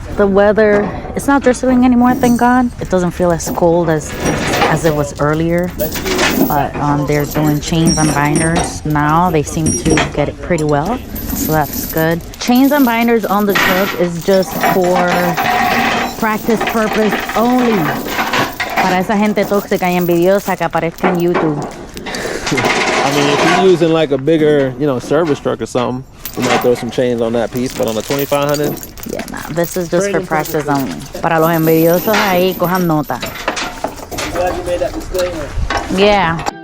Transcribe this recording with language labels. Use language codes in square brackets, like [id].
[en] The weather, it's not drizzling anymore, thank God. It doesn't feel as cold as it was earlier. But they're doing chains and binders now. They seem to get it pretty well, so that's good. Chains and binders on the truck is just for practice purpose only. [es] Para esa gente tóxica y envidiosa que aparezca en YouTube. [en] I mean, if you're using like a bigger, service truck or something, we might throw some chains on that piece, but on the 2500. Yeah, nah, this is just for practice only. [es] Para los envidiosos ahí, cojan nota. [en] I'm glad you made that disclaimer. Yeah.